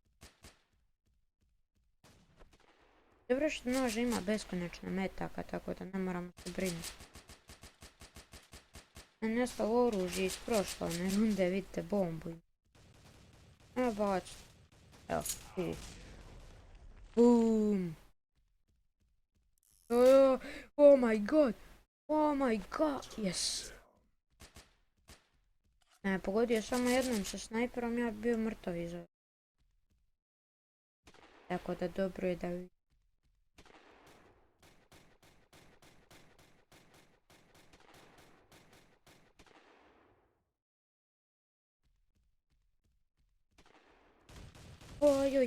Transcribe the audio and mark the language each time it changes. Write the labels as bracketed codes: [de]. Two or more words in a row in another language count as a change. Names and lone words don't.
[hr] Dobro što nož ima beskonečno metaka, tako da ne moramo se brinuti. Nestalo oružje iz prošle runde, vidite bombu. Evo baci. Evo, vidi. [en] Boom. Oh my god. Oh my god, yes. [hr] Ne, pogodio samo jednom sa snajperom, ja bi bio mrtav iza. Tako da dobro je da vi. Oj.